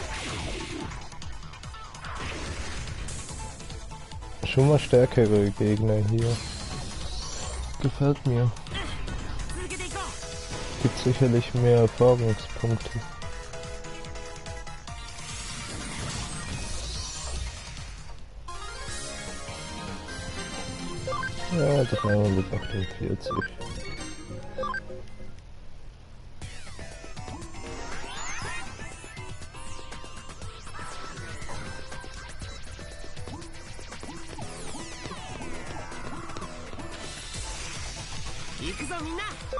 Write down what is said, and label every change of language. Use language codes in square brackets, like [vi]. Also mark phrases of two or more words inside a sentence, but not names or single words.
[de] Schon mal stärkere Gegner hier. Gefällt mir. [ja] 続けていこう。 [de] Gibt sicherlich mehr Erfahrungspunkte. Ja, 348. [ja] 行くぞみんな。